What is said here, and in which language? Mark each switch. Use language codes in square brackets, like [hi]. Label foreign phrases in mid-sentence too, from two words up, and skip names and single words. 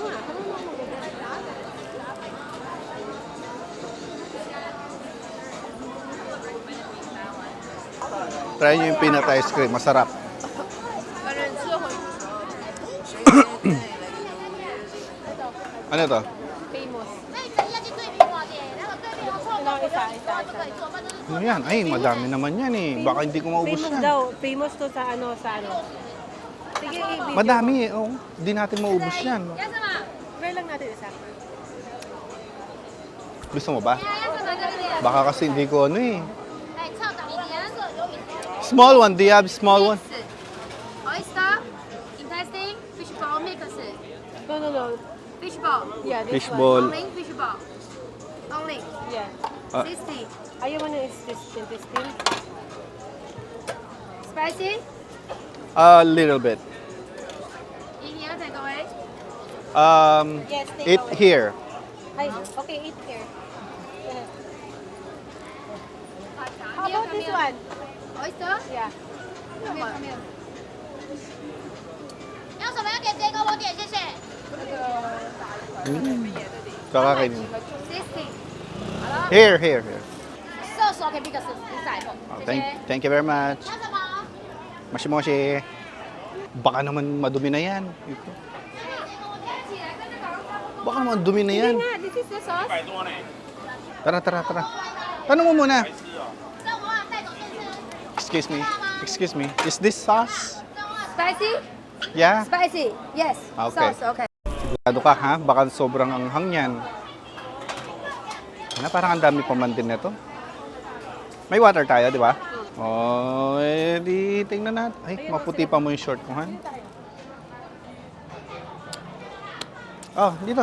[tl] Try nyo yung [en] peanut ice cream. [tl] Masarap. Ano to? Famous. [zh] 那你等一下去对面逛店，然后对面有臭豆腐，然后就可以做，反正 [tl] Ano yan? Ay, madami naman yan eh. Baka hindi ko maubos Famous yan. daw. Famous to sa ano, sa ano. Sige, i-video. Madami eh. Oh, hindi natin maubos yan. [zh] 要什么？ [tl] Try lang natin isa. Gusto mo ba? [zh] 要什么对不对？ [tl] Baka kasi hindi ko ano eh. [zh] 哎，臭豆腐，你那个有名 [en] Small one, do you have small one? oyster, intestine, fish ball mix, No, no, no. fish ball, Yeah, this Fishball. only fish ball, only one. Yeah. Ah. 60. [tl] Ayaw mo na [en] is this intestine? Spicy? A little bit. In here, take away. Yes, take Eat away. here. Ay, okay, eat here. How Here, about come this here. one? Oyster? Yeah. Come here, come here. [zh] 要什么要点直接跟我点，谢谢。 [tl] Kakakainin. 60. [en] Here, here, here. [zh] 寿司 OK，这个是在不？ Oh, 谢谢。 [en] thank you very much. [zh] 要什么？ [ja] Moshi-moshi. [tl] Baka naman madumi na yan. Baka naman dumi na yan. Hindi nga, [en] this is the sauce. [tl] Tara, tara, tara. Tanong mo muna. [zh] 这我带走电视。 [en] Excuse me. Excuse me. Is this sauce? Spicy? Yeah? Spicy. Yes. Okay. Sauce. Okay. [tl] Sigurado ka ha? Baka sobrang anghang yan. Na, parang ang dami pa man din nito. May water tayo, di ba? Oh, di tingnan natin. Ay, maputi pa mo yung short ko, han. Oh, dito.